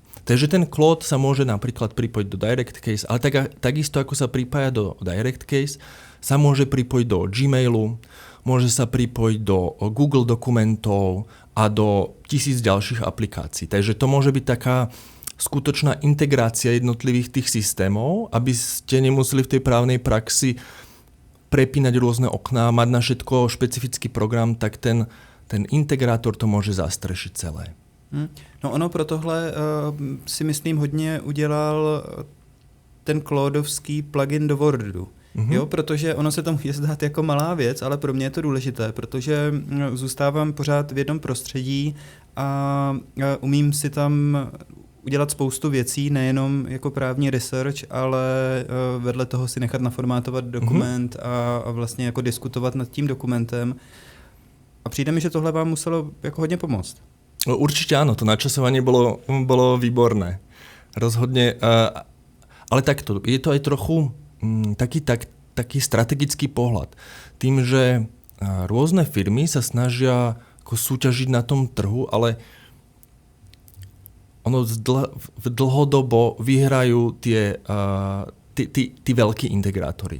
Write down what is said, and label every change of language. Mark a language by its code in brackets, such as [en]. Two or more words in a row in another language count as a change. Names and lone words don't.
[sk] Takže ten Claude sa môže napríklad pripojiť do Direct Case, ale takisto ako sa pripája do Direct Case, sa môže pripojiť do Gmailu, môže sa pripojiť do Google dokumentov a do 1000 ďalších aplikácií. Takže to môže byť taká skutočná integrácia jednotlivých tých systémov, aby ste nemuseli v tej právnej praxi prepínať rôzne okná, mať na všetko špecifický program, tak ten integrátor to môže zastrešiť celé. [cs] No ono pro tohle si myslím hodně udělal ten Claudeovský plugin do Wordu. Jo, protože ono se to může zdát jako malá věc, ale pro mě je to důležité, protože zůstávám pořád v jednom prostředí a umím si tam udělat spoustu věcí, nejenom jako právní research, ale vedle toho si nechat naformátovat dokument a vlastně jako diskutovat nad tím dokumentem. A přijde mi, že tohle vám muselo jako hodně pomoct. [sk] Určite áno, to načasovanie bolo výborné. Rozhodne, ale takto, je to aj trochu taký strategický pohľad. Tým, že rôzne firmy sa snažia ako súťažiť na tom trhu, ale ono dlhodobo vyhrajú tí veľkí integrátory.